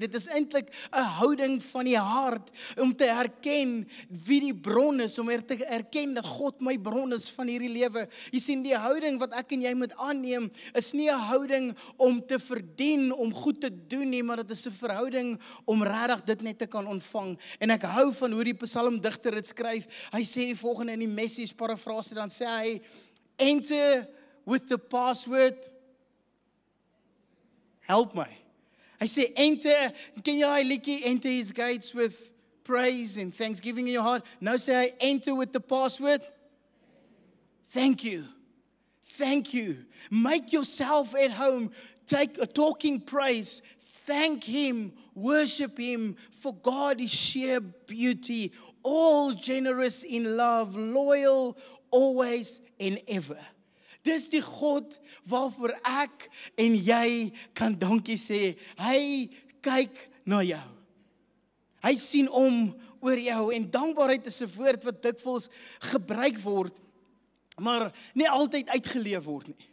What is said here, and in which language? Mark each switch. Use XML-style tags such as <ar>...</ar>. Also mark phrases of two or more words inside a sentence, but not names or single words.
<af>Dit is eintlik 'n houding van die hart om te erken wie die bron is, om te erken dat God my bron is van hierdie lewe. Jy sien, die houding wat ek en jy moet aanneem is nie 'n houding om te verdien, om goed te doen nie, maar dit is 'n verhouding om regtig dit net dankbaarheid te kan ontvang. En ek hou van hoe die psalmdigter dit skryf. Hy sê die volgende in die Message parafrase, dan sê hy,</af> <en>enter with the password, help my.</en> <af>Hy sê, enter, ken jy daai liedjie,</af> <en>enter his gates with praise and thanksgiving in your heart.</en> <af>Nou sê hy,</af> <en>enter with the password, thank you. Thank you. Make yourself at home. Take a talking praise. Thank Him. Worship Him. For God is sheer beauty. All generous in love. Loyal always and ever.</en> <af>Dis die God waarvoor ek en jy kan dankie sê. Hy kyk na jou. Hy sien om oor jou. En dankbaarheid is 'n woord wat dikwels gebruik word, maar nie altyd uitgeleef word nie.</af>